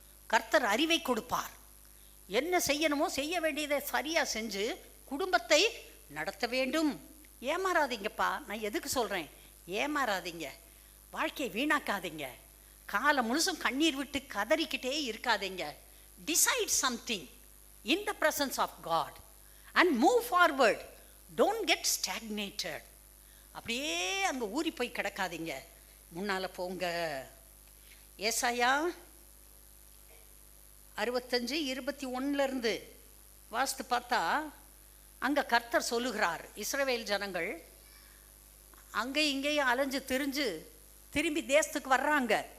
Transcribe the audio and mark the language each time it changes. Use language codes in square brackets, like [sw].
[ta] கர்த்தர் அறிவை கொடுப்பார். என்ன செய்யணுமோ செய்ய வேண்டியதை சரியா செஞ்சு குடும்பத்தை நடத்த வேண்டும். ஏமாறாதீங்கப்பா. நான் எதுக்கு சொல்றேன்? ஏமாறாதீங்க, வாழ்க்கையை வீணாக்காதீங்க, காலம் முழுசும் கண்ணீர் விட்டு கதறிக்கிட்டே இருக்காதீங்க. [en] Decide something in the presence of God and move forward. Don't get stagnated. [ta] அப்படியே அங்கே ஊறி போய் கிடக்காதீங்க, முன்னால போங்க. ஏசாயா 65:21 வாசித்து பார்த்தா அங்கே கர்த்தர் சொல்லுகிறார், இஸ்ரவேல் ஜனங்கள் அங்கே இங்கேயும் அலைஞ்சு திரிஞ்சு திரும்பி தேசத்துக்கு வர்றாங்க.